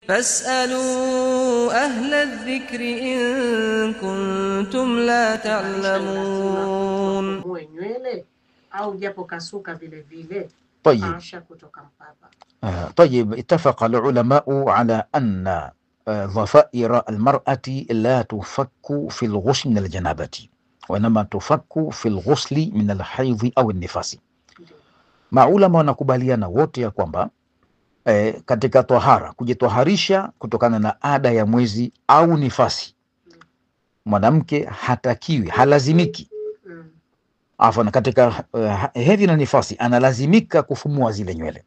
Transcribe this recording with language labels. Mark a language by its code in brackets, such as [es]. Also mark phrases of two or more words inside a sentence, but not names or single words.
[ar] فاسألوا أهل الذكر إن كنتم لا تعلمون. [sw] Nywele au japo kasuka vile vile [ar] طيب [sw] kutoka mpapa. [ar] طيب اتفق العلماء على أن ضفائر المرأة لا تفك في الغسل من الجنابة وإنما تفك في الغسل من الحيض أو النفاس. [sw] Maulama wanakubaliana wote ya kwamba katika tohara, kujitoharisha kutokana na ada ya mwezi au nifasi, mwanamke hatakiwi, halazimiki afwan, katika hedhi na nifasi analazimika kufumua zile nywele.